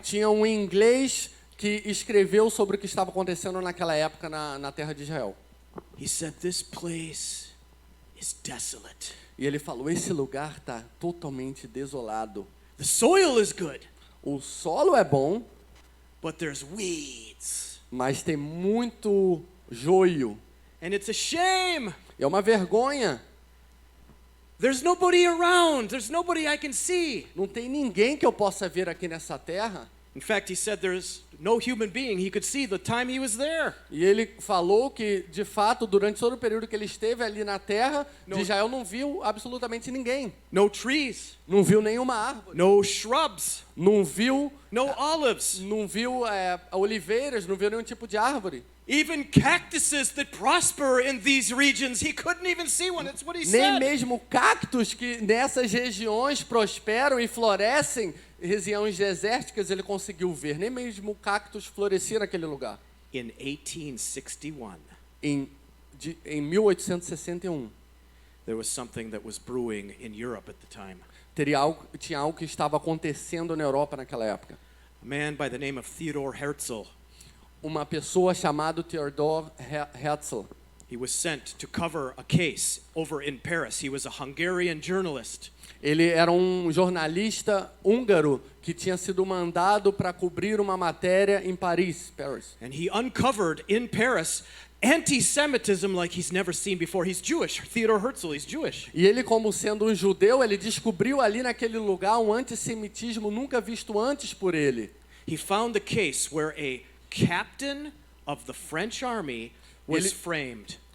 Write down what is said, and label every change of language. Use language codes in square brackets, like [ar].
[pt] tinha um inglês que escreveu sobre o que estava acontecendo naquela época na terra de Israel. [en] He said, "This place is desolate. [pt] E ele falou: esse lugar está totalmente desolado. [en] The soil is good, [pt] O solo é bom, [en] but there's weeds. [pt] mas tem muito joio. [en] And it's a shame. [pt] É uma vergonha. [en] There's nobody around. There's nobody I can see." [pt] Não tem ninguém que eu possa ver aqui nessa terra. [en] In fact, he said there's no human being he could see the time he was there. [pt] E ele falou que, de fato, durante todo o período que ele esteve ali na terra de Israel, não viu absolutamente ninguém. [en] No trees, [pt] Não viu nenhuma árvore. [en] no shrubs, [pt] Não viu, [en] no olives, [pt] oliveiras, não viu nenhum tipo de árvore. [en] even cactuses that prosper in these regions. He couldn't even see one. That's what he [pt] Nem mesmo cactos que nessas regiões prosperam e florescem, regiões desérticas, ele conseguiu ver. Nem mesmo cactos floresciam naquele lugar. [en] In 1861, [pt] Em 1861, [en] there was something that was brewing in Europe at the time. [pt] tinha algo que estava acontecendo na Europa naquela época. [en] A man by the name of Theodor Herzl. [pt] Uma pessoa chamada Theodor Herzl. [en] He was sent to cover a case over in Paris. He was a Hungarian journalist. [pt] Ele era um jornalista húngaro que tinha sido mandado para cobrir uma matéria em Paris. [en] And he uncovered in Paris anti-Semitism like he's never seen before. He's Jewish. Theodor Herzl, he's Jewish. [pt] E ele, como sendo um judeu, ele descobriu ali naquele lugar um antissemitismo nunca visto antes por ele. [en] He found the case where a captain of the French army was framed.